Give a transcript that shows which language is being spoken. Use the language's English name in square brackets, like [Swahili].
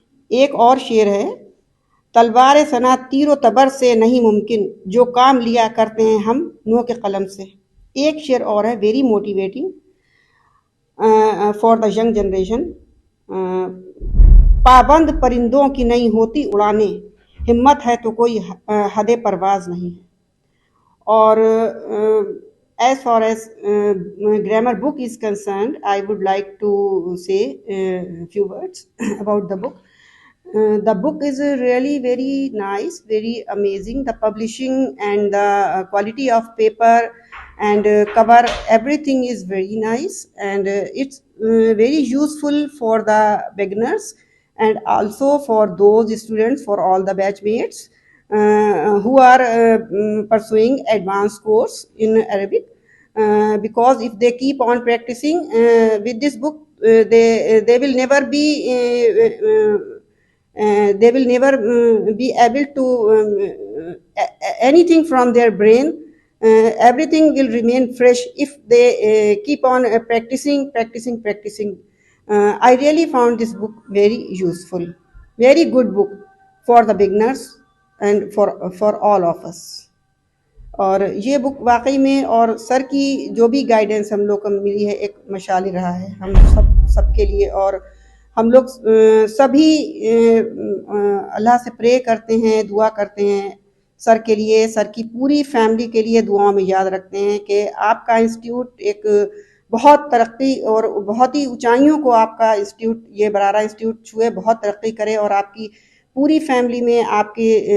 [Urdu] ایک اور شعر ہے، تلوار ثنا تیر و تبر سے نہیں ممکن، جو کام لیا کرتے ہیں ہم نو کے قلم سے. ایک شعر اور ہے [English] Very motivating for the young generation. [Urdu] پابند پرندوں کی نہیں ہوتی اڑانے، ہمت ہے تو کوئی حد پرواز نہیں. [English] اور as far as grammar book is concerned, I would like to say a few words about the book. The book is really very nice, very amazing. The publishing and the quality of paper and cover, everything is very nice, and it's very useful for the beginners and also for those students, for all the batchmates who are pursuing advanced course in Arabic. Because if they keep on practicing with this book, they will never be able to anything from their brain. Everything will remain fresh if they keep on practicing. I really found this book very useful, very good book for the beginners and for all of us. [Urdu] اور یہ بک واقعی میں اور سر کی جو بھی guidance ہم لوگ کو ملی ہے ایک مشعل رہا ہے ہم سب کے لیے. اور ہم لوگ سبھی اللہ سے پرے کرتے ہیں، دعا کرتے ہیں سر کے لیے، سر کی پوری فیملی کے لیے دعاؤں میں یاد رکھتے ہیں کہ آپ کا انسٹیٹیوٹ ایک بہت ترقی اور بہت ہی اونچائیوں کو آپ کا انسٹیٹیوٹ، یہ برارہ انسٹیٹیوٹ چھوئے، بہت ترقی کرے، اور آپ کی پوری فیملی میں آپ کی